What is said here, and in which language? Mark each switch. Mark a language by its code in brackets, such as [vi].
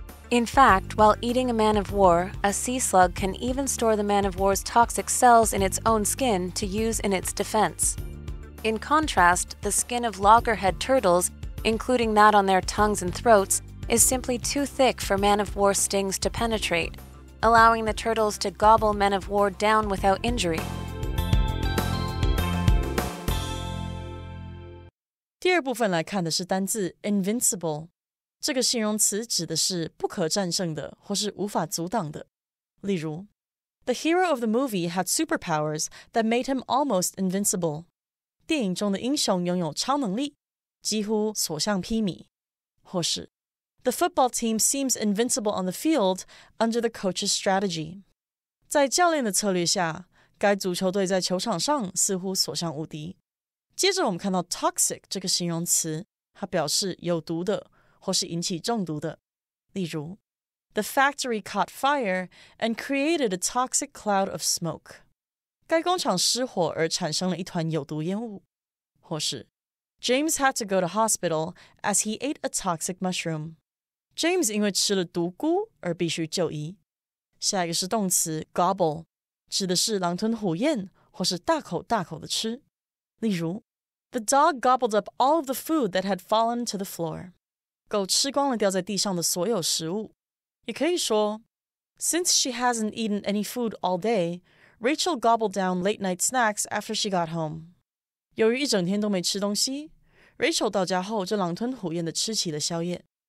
[en] In fact, while eating a man-of-war, a sea slug can even store the man-of-war's toxic cells in its own skin to use in its defense. In contrast, the skin of loggerhead turtles, including that on their tongues and throats, is simply too thick for man-of-war stings to penetrate, allowing the turtles to gobble men-of-war down without injury. [zh] 第二部分来看的是单字 invincible， 这个形容词指的是不可战胜的或是无法阻挡的。例如 [en] The hero of the movie had superpowers that made him almost invincible. [zh] 电影中的英雄拥有超能力，几乎所向披靡。或是 [en] The football team seems invincible on the field under the coach's strategy. [zh] 在教练的策略下，该足球队在球场上似乎所向无敌。接着我们看到 toxic 这个形容词，它表示有毒的或是引起中毒的。例如 [en] The factory caught fire and created a toxic cloud of smoke. [zh] 该工厂失火而产生了一团有毒烟雾。或是 [en] James had to go to hospital as he ate a toxic mushroom. [zh] James 因为吃了毒菇而必须就医。下一个是动词 gobble， 指的是狼吞虎咽或是大口大口的吃。例如 [en] The dog gobbled up all of the food that had fallen to the floor. [zh] 狗吃光了掉在地上的所有食物。也可以说 [en] Since she hasn't eaten any food all day, Rachel gobbled down late-night snacks after she got home. [zh] 由于一整天都没吃东西， Rachel 到家后就狼吞虎咽地吃起了宵夜。